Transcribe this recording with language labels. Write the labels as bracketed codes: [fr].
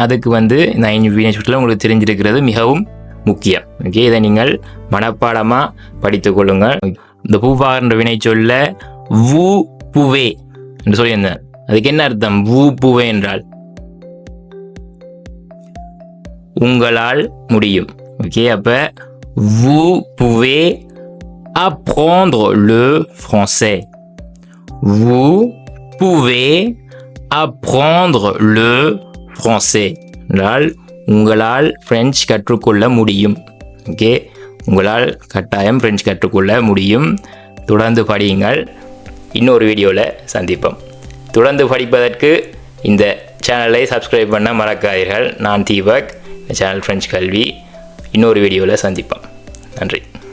[ta] அதுக்கு இந்த 5 வினைச்சொற்களை உங்களுக்கு தெரிஞ்சிருக்கிறது மிகவும் முக்கியம். ஓகே, இதை நீங்கள் மனப்பாடமாக படித்துக் கொள்ளுங்கள். இந்த பூவாகின்ற வினைச்சொல்ல [fr] vous pouvez [ta] என்று சொல்லியிருந்தேன். அதுக்கு என்ன அர்த்தம்? [fr] vous pouvez [ta] என்றால் உங்களால் முடியும். ஓகே, அப்போ [fr] vous pouvez apprendre le français. Vous pouvez apprendre le français. [ta] என்றால் உங்களால் பிரெஞ்சு கற்றுக்கொள்ள முடியும். ஓகே, உங்களால் கட்டாயம் பிரெஞ்சு கற்றுக்கொள்ள முடியும். தொடர்ந்து படியுங்கள். இன்னொரு வீடியோவில் சந்திப்போம். தொடர்ந்து படிப்பதற்கு இந்த சேனலை சப்ஸ்கிரைப் பண்ண மறக்காதீர்கள். நான் தீபக், சேனல் பிரெஞ்சு கல்வி. இன்னொரு வீடியோவில் சந்திப்போம். நன்றி.